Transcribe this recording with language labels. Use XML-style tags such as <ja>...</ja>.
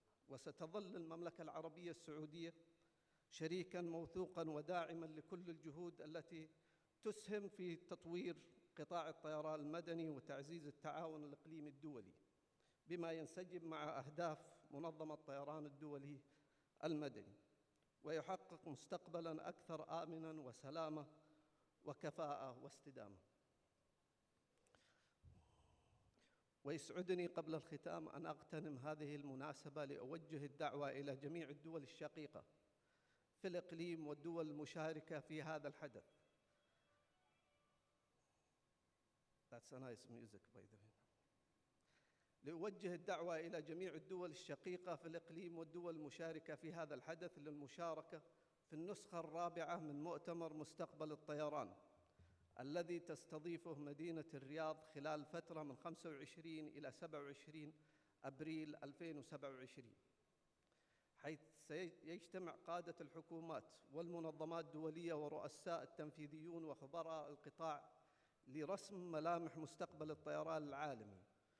<ar>وستظل المملكة العربية السعودية شريكاً موثوقاً وداعماً لكل الجهود التي تسهم في تطوير قطاع الطيران المدني وتعزيز التعاون الإقليمي الدولي، بما ينسجم مع أهداف منظمة الطيران الدولي المدني، ويحقق مستقبلاً أكثر آمناً وسلامة وكفاءة واستدامة. ويسعدني قبل الختام أن أغتنم هذه المناسبة لأوجه الدعوة إلى جميع الدول الشقيقة في الإقليم والدول المشاركة في هذا الحدث.</ar> <en>That's a nice music, by the way.</en> <ar>لأوجه الدعوة إلى جميع الدول الشقيقة في الإقليم والدول المشاركة في هذا الحدث للمشاركة في النسخة الرابعة من مؤتمر مستقبل الطيران، الذي تستضيفه مدينة الرياض خلال فترة من 25 إلى 27 أبريل 2027، حيث سيجتمع قادة الحكومات والمنظمات الدولية ورؤساء التنفيذيون وخبراء القطاع لرسم ملامح مستقبل الطيران العالمي.</ar>